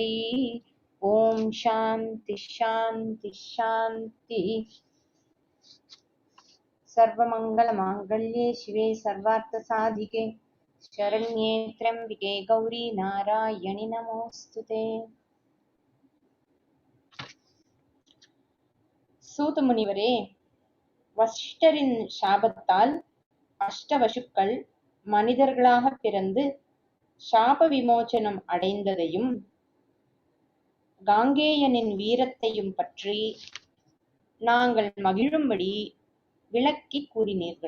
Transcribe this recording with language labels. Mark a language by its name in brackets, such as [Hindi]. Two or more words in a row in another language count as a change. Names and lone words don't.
[Sanskrit] ॐ शान्ति शान्ति शान्तिः। सर्वमङ्गलमाङ्गल्ये शिवे सर्वार्थसाधिके शरण्ये त्र्यम्बिके गौरी नारायणि नमोऽस्तुते। [Tamil] சூத முனிவரே, வசிஷ்டரின் சாபத்தால் அஷ்டவசுக்கள் மனிதர்களாக பிறந்து சாப விமோசனம் அடைந்ததையும் காங்கேயனின் வீரத்தையும் பற்றி நாங்கள் மகிழும்படி விளக்கி கூறினீர்கள்.